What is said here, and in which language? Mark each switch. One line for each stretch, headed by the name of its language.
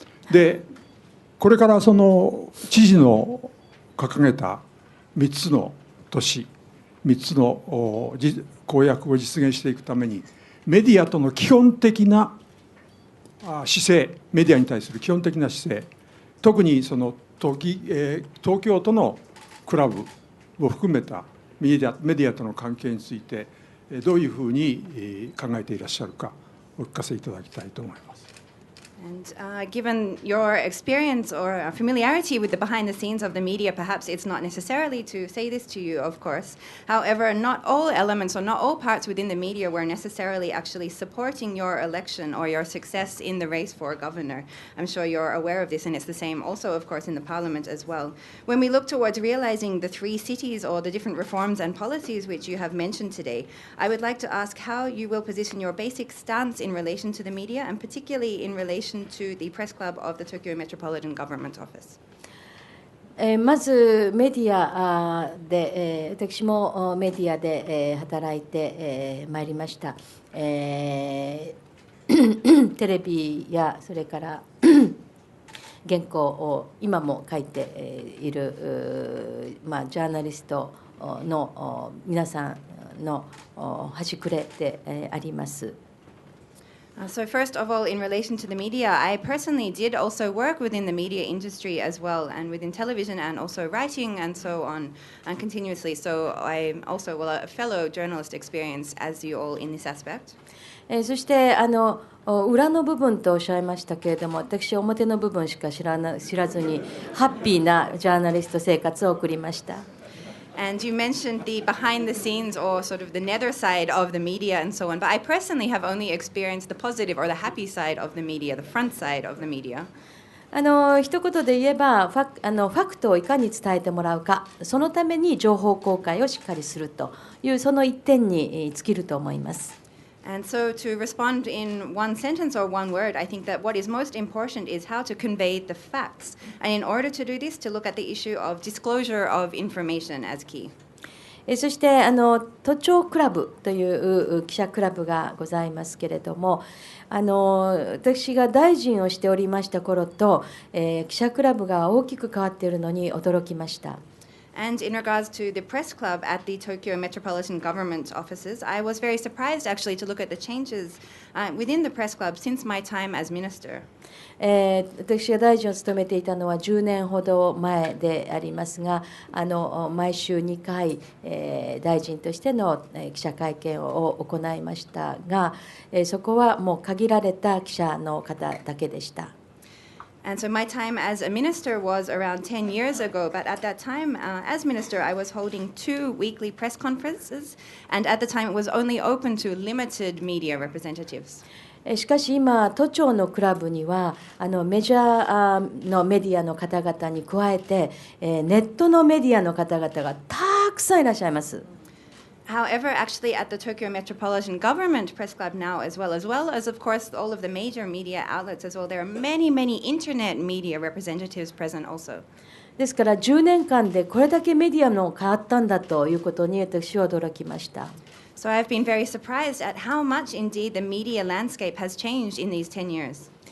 Japanese: で、これからその知事の掲げた3つの都市、3つの公約を実現していくために、メディアとの基本的な姿勢、メディアに対する基本的な姿勢、特にその東京都のクラブを含めたメディアとの関係について、どういうふうに考えていらっしゃるか、お聞かせいただきたいと思います。
English: And given your experience or familiarity with the behind the scenes of the media, perhaps it's not necessarily to say this to you, of course. However, not all elements or not all parts within the media were necessarily actually supporting your election or your success in the race for governor. I'm sure you're aware of this, and it's the same also, of course, in the parliament as well. When we look towards realizing the 3 cities or the different reforms and policies which you have mentioned today, I would like to ask how you will position your basic stance in relation to the media, and particularly in relation to the press club of the Tokyo Metropolitan Government Office.
Japanese: まずメディアで、私もメディアで働いてまいりました。テレビやそれから原稿を今も書いている、ジャーナリストの皆さんの端くれであります。
English: So first of all, in relation to the media, I personally did also work within the media industry as well, and within television and also writing and so on, and continuously. So I'm also a fellow journalist experience as you all in this aspect.
Japanese: そして裏の部分とおっしゃいましたけれども、私は表の部分しか知らずにハッピーなジャーナリスト生活を送りました。
English: And you mentioned the behind the scenes or sort of the nether side of the media and so on, but I personally have only experienced the positive or the happy side of the media, the front side of the media.
Japanese: 一言で言えばファクトをいかに伝えてもらうか、そのために情報公開をしっかりするというその一点に尽きると思います。
English: And so to respond in one sentence or one word, I think that what is most important is how to convey the facts. And in order to do this, to look at the issue of disclosure of information as key.
Japanese: そして都庁クラブという記者クラブがございますけれども、私が大臣をしておりました頃と、記者クラブが大きく変わっているのに驚きました。
English: And in regards to the press club at the Tokyo Metropolitan Government offices, I was very surprised actually to look at the changes within the press club since my time as minister.
Japanese: 私が大臣を務めていたのは10年ほど前でありますが、毎週2回、大臣としての記者会見を行いましたが、そこはもう限られた記者の方だけでした。
English: And so my time as a minister was around 10 years ago, but at that time, as minister, I was holding 2 weekly press conferences, and at the time it was only open to limited media representatives.
Japanese: しかし今、都庁のクラブにはメジャーのメディアの方々に加えて、ネットのメディアの方々がたくさんいらっしゃいます。
English: However, actually at the Tokyo Metropolitan Government Press Club now as well as of course all of the major media outlets as well, there are many internet media representatives present also.
Japanese: ですから10年間でこれだけメディアも変わったんだということに私は驚きました。
English: So I've been very surprised at how much indeed the media landscape has changed in these 10 years.